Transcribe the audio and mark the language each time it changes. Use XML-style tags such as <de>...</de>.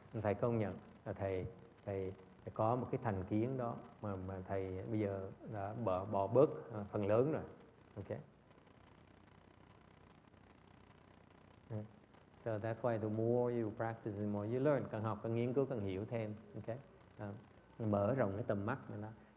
<vi>Thầy công nhận là thầy có một cái thành kiến đó mà thầy bây giờ đã bỏ bớt phần lớn rồi.</vi> <en>Okay. So that's why the more you practice, the more you learn.</en> <vi>Càng học, càng nghiên cứu, càng hiểu thêm. Okay. Mở rộng cái tầm mắt của nó.</vi>